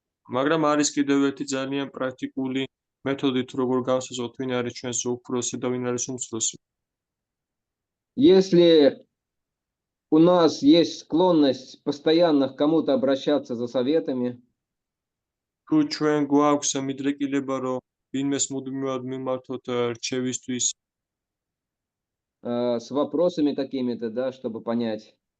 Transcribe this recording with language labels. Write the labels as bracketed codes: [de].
[ka] მაგრამ არის კიდევ ერთი ძალიან პრაქტიკული მეთოდი თუ როგორ გავსაზღვროთ ვინ არის ჩვენს უფროსი და ვინ არის უმცროსი. [ru] Если у нас есть склонность постоянно к кому-то обращаться за советами, [ka] თუ ჩვენ გვაქვს მიდრეკილება რომ ვინმეს მუდმივად მიმართოთ რჩევისთვის, [ru] с вопросами какими-то, да, чтобы понять,